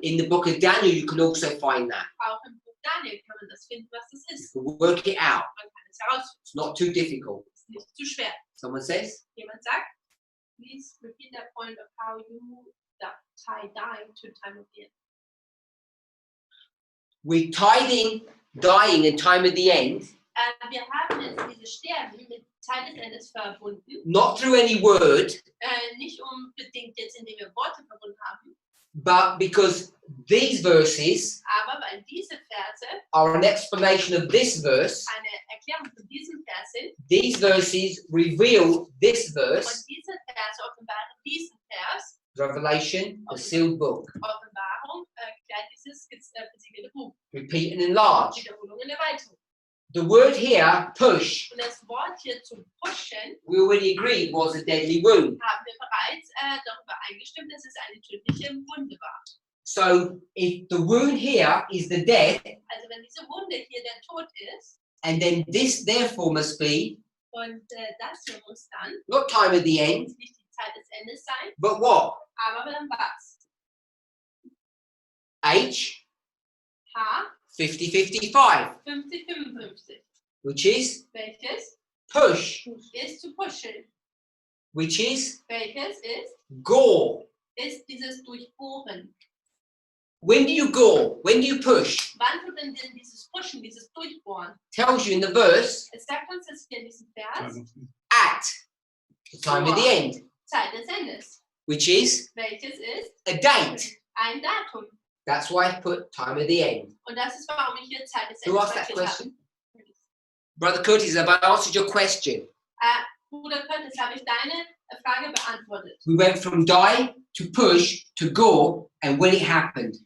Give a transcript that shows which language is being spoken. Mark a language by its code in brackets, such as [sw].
[en] in the book of Daniel you can also find that. [de] auch im Buch Daniel kann man das finden, was das ist. [en] You can work it out. [de] Man kann es herausfinden. [en] It's not too difficult. [de] Es ist nicht zu schwer. [en] Someone says? [de] Jemand sagt, [en] please repeat that point of how you tie dying to time of the end. We tied in dying and time of the end, [de] Wir haben jetzt diese Sterben mit Zeit des Endes verbunden. [en] not through any word, [de] Nicht unbedingt jetzt, indem wir Worte verbunden haben, [en] but because these verses [de] aber weil diese Verse [en] are an explanation of this verse. [de] eine Erklärung von diesem Vers sind [en] These verses reveal this verse, [de] und diese Verse offenbaren diesen Vers, [en] Revelation, the sealed book. [de] Offenbarung, erklärt dieses versiegelte Buch, [en] Repeat and enlarge. [de] Wiederholung und Erweiterung. [en] The word here, push, [de] Und das Wort hier zu pushen, [en] we already agreed was a deadly wound. [de] haben wir bereits darüber eingestimmt, dass es eine tödliche Wunde war. [en] So if the wound here is the death, [de] Also wenn diese Wunde hier der Tod ist, [en] and then this therefore must be [de] und das hier muss dann [en] not time of the end, [de] nicht die Zeit des Endes sein, [en] but what? [de] aber dann was? [en] H, [de] H, [en] 50-55, [de] 50-55. [en] which is [de] Welches [en] push, [de] ist zu pushen? [en] which is [de] Welches ist [en] gore. [de] dieses Durchbohren? [en] When do you gore? When do you push? [de] Wann tut denn dieses Pushen, dieses Durchbohren? [en] Tells you in the verse, [de] Es sagt uns das hier in diesem Vers, [en] at the time of the end, [de] Zeit des Endes. [en] which is [de] Welches ist [en] a date. [de] ein Datum. [en] That's why I put time of the end. [de] Und das ist, warum ich hier Zeit des [en] Who [de] Endes [en] asked that [de] markiert [en] question? [de] habe. [en] Brother Curtis, have I answered your question? [de] Bruder Curtis, habe ich deine Frage beantwortet. [en] We went from die to push to gore, and when it happened.